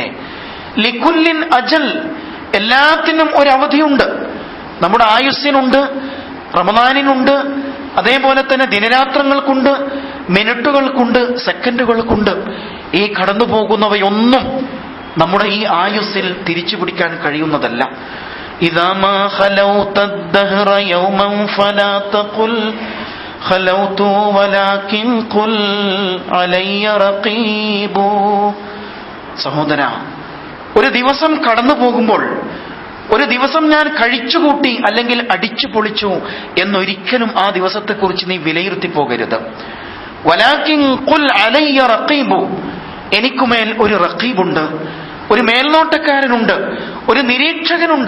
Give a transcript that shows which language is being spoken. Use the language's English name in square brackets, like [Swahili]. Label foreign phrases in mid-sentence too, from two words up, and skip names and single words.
[Arabic] لكل أجل, [Malayalam] എല്ലാത്തിനും ഒരു അവധിയുണ്ട്. നമ്മുടെ ആയുസ്സിനുണ്ട്, റമദാനിനുണ്ട്, അതേപോലെ തന്നെ ദിനരാത്രങ്ങൾക്കുണ്ട്, മിനിറ്റുകൾക്കുണ്ട്, സെക്കൻഡുകൾക്കുണ്ട്. ഈ കടന്നു പോകുന്നവയൊന്നും നമ്മുടെ ഈ ആയുസ്സിൽ തിരിച്ചു പിടിക്കാൻ കഴിയുന്നതല്ല. [Arabic] إذا ما خلوت الدهر يوما فلا تقل خلوت ولكن قل علي رقيب. [Malayalam] സഹോദര, ഒരു ദിവസം കടന്നു പോകുമ്പോൾ, ഒരു ദിവസം ഞാൻ കഴിച്ചുകൂട്ടി അല്ലെങ്കിൽ അടിച്ചു പൊളിച്ചു എന്നൊരിക്കലും ആ ദിവസത്തെക്കുറിച്ച് നീ വിലയിരുത്തി പോകരുത്. [Arabic] ولكن قل علي رقيب, [Malayalam] എനിക്കുമേൽ ഒരു റഖീബുണ്ട്, ഒരു മേൽനോട്ടക്കാരനുണ്ട്, ഒരു നിരീക്ഷകനുണ്ട്.